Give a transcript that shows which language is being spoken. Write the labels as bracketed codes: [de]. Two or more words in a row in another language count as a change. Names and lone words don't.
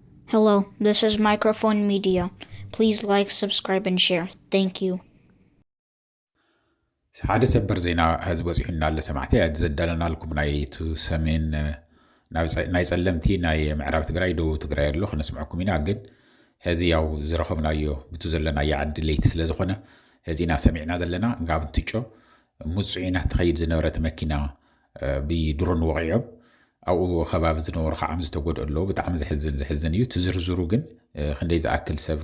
[en] Hello, this is Microphone Media. Please like, subscribe, and share. Thank you. [ti] ሓደ ሰበር ዜና ህዝቢ በፂሑና ኣሎ ሰማዕቲ ዘዳለና ልኩም ናይቱ ሰሜን ናይ ጸለምቲ ናይ ምዕራብ ትግራይ ደቡብ ትግራይ ኣሎ ክነስምዐኩም ኢና ግን ሕዚ ያው ዝረኸብናዮ ብቱ ዘለናዮ ዓዲ ለይቲ ስለ ዝኾነ ሕዚና ሰሚዕና ዘለና ጋብ እንትጮ ሙፅዒና ትኸይድ ዝነበረት መኪና ብድሮን ወቂዖም ኣብኡ ከባቢ ዝነበሩ ከዓ ዝተጎድኡ ኣለዉ ብጣዕሚ ዝሕዝን እዩ ትዝርዝሩ ግን ክንደይ ዝኣክል